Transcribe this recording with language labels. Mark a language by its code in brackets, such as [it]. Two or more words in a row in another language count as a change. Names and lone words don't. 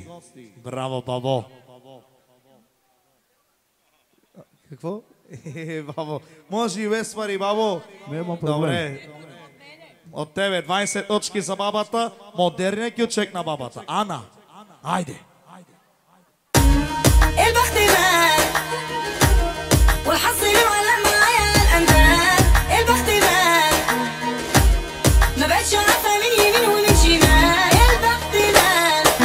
[bg] Браво, бабо! Какво? Бабо, може и без пари, бабо. Няма проблем. Добре. От тебе 20 точки за бабата, модерният кючек на бабата. Ана, айде. [ar] البختمان والحظ اللي معلق معايا الأندال البختمان ما بقتش عارفة من يمين ومن شمال البختمان